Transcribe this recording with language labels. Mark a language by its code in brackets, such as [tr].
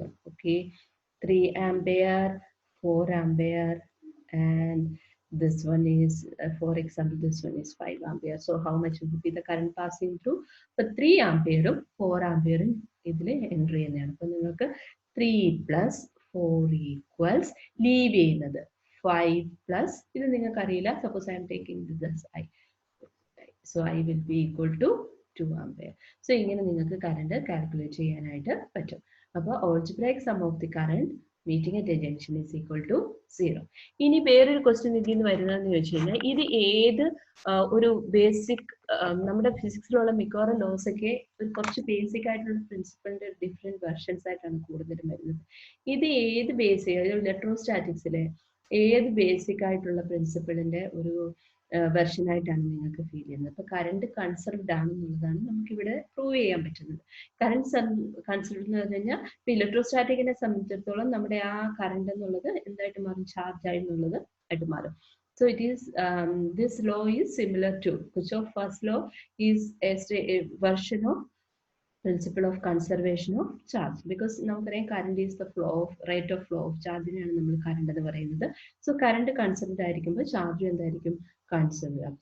[en] Okay, 3 ampere 4 ampere and this one is for example this one is 5 ampere. So how much will be the current passing through? For 3 ampere 4 ampere [ml] ഇതിൽ enter ചെയ്യുന്നതാണ്. അപ്പൊ നിങ്ങൾക്ക് [en] 3 plus 4 equals [ml] leave ചെയ്യുന്നത് 5 plus ഇത് നിങ്ങൾക്ക് അറിയില്ല. [en] Suppose I'm taking this I, so I will be equal to 2 ampere. [ml] So ഇങ്ങനെ നിങ്ങൾക്ക് കറണ്ട് കാൽക്കുലേറ്റ് ചെയ്യാനായിട്ട് പറ്റും. അപ്പോൾ [en] algebraic sum of the current meeting at a junction is equal to 0. [ml] ഇനി വേറൊരു ക്വസ്റ്റ്യൻ ഇതിൽ നിന്ന് വരുന്നതെന്ന് ചോദിച്ചു കഴിഞ്ഞാൽ ഇത് ഏത് ഒരു ബേസിക് നമ്മുടെ ഫിസിക്സിലുള്ള മിക്കവാറും ലോസ് ഒക്കെ കുറച്ച് ബേസിക് ആയിട്ടുള്ള പ്രിൻസിപ്പളിന്റെ ഡിഫറെന്റ് വെർഷൻസ് ആയിട്ടാണ് കൂടുതലും വരുന്നത്. ഇത് ഏത് ബേസിക് ഇലക്ട്രോസ്റ്റാറ്റിക്സിലെ ഏത് ബേസിക് ആയിട്ടുള്ള പ്രിൻസിപ്പിളിന്റെ ഒരു വെർഷൻ ആയിട്ടാണ് നിങ്ങൾക്ക് ഫീൽ ചെയ്യുന്നത്? അപ്പൊ കറണ്ട് കൺസർവ്ഡ് ആണെന്നുള്ളതാണ് നമുക്ക് ഇവിടെ പ്രൂവ് ചെയ്യാൻ പറ്റുന്നത്. കറണ്ട് കൺസർവ്ഡ് എന്ന് പറഞ്ഞു കഴിഞ്ഞാൽ ഇപ്പൊ ഇലക്ട്രോസ്റ്റാറ്റിക്കിനെ സംബന്ധിച്ചിടത്തോളം നമ്മുടെ ആ കറണ്ട് എന്നുള്ളത് എന്തായിട്ട് മാറും? ചാർജ് ആയി എന്നുള്ളത് ആയിട്ട് മാറും. [en] So it is this law is similar to Kirchhoff's first law is a version of principle of conservation of charge, because നമുക്കറിയാം current is the flow of rate of flow of charge [ml] നെയാണ് നമ്മൾ current എന്ന് പറയുന്നത്. [en] So current conserved [ml] ആയിരിക്കുമ്പോൾ [en] charge എന്തായിരിക്കും? Conserved.